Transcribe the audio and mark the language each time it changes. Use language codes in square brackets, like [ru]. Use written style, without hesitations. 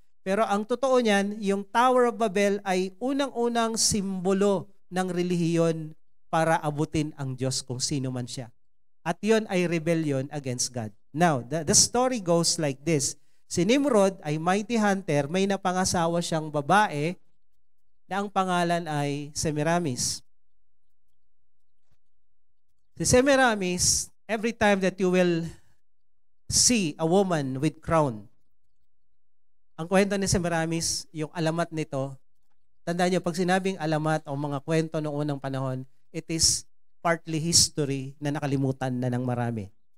[tl] Pero ang totoo niyan, yung Tower of Babel ay unang-unang simbolo ng relihiyon para abutin ang Diyos kung sino man siya. At yon ay [en] rebellion against God. Now, the story goes like this. [tl] Si Nimrod ay mighty hunter, may napangasawa siyang babae na ang pangalan ay Semiramis. Si Semiramis, [en] every time that you will see a woman with crown, [tl] ang kwento ni Semiramis, yung alamat nito, tandaan niyo, pag sinabing alamat o mga kwento noong unang panahon, [en] it is partly history [tl] na nakalimutan na ng marami.